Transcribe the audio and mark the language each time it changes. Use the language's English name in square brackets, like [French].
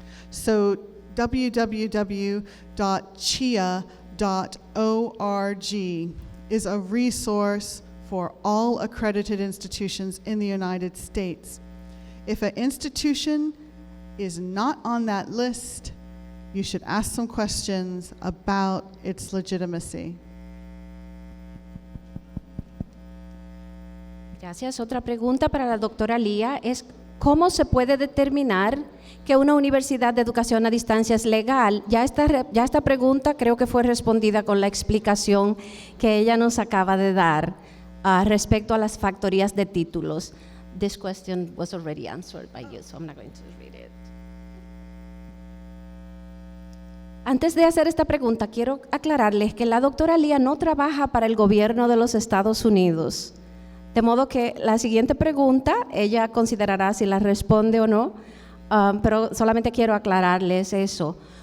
[English] So www.chea.org is a resource for all accredited institutions in the United States. If an institution is not on that list, you should ask some questions about its legitimacy. [Spanish] Gracias. Otra pregunta para la doctora LEAH es ¿cómo se puede determinar que una universidad de educación a distancia es legal? Ya esta pregunta creo que fue respondida con la explicación que ella nos acaba de dar respecto a las factorías de títulos. [English] This question was already answered by you, so I'm not going to read it. [Spanish] Antes de hacer esta pregunta, quiero aclararles que la doctora LEAH no trabaja para el gobierno de los Estados Unidos. De modo que la siguiente pregunta, ella considerará si la responde o no, pero solamente quiero aclararles eso.